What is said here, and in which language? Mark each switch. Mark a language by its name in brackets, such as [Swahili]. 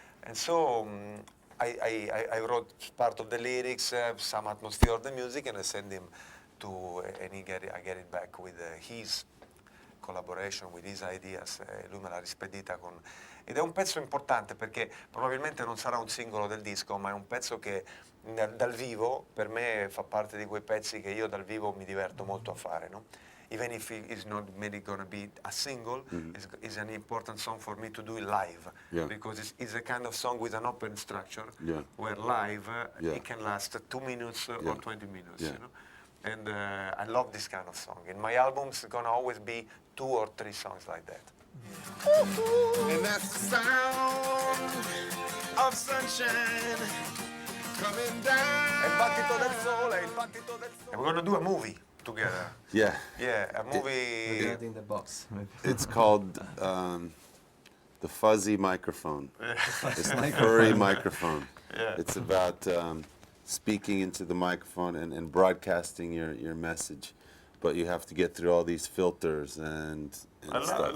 [English] And so I wrote part of the lyrics, some atmosphere of the music, and I sent him to, and I get it back with his collaboration, with his ideas. [Italian] Lui me l'ha rispedita con... Ed è un pezzo importante perché probabilmente non sarà un singolo del disco, ma è un pezzo che dal vivo per me fa parte di quei pezzi che io dal vivo mi diverto molto a fare, no? [English] Even if it's not maybe gonna be a single, it's an important song for me to do it live, because it's a kind of song with an open structure, where live it can last 2 minutes or 20 minutes, you know? And I love this kind of song. In my albums, it's gonna always be 2 or 3 songs like that. And that's the sound of sunshine coming down. [Italian] Il battito del sole, il battito del sole. [English] And we're gonna do a movie together. Yeah. Yeah, a movie. Not in the box. Maybe. It's called the fuzzy microphone. It's the furry microphone. Yeah. It's about speaking into the microphone and broadcasting your message, but you have to get through all these filters and stuff.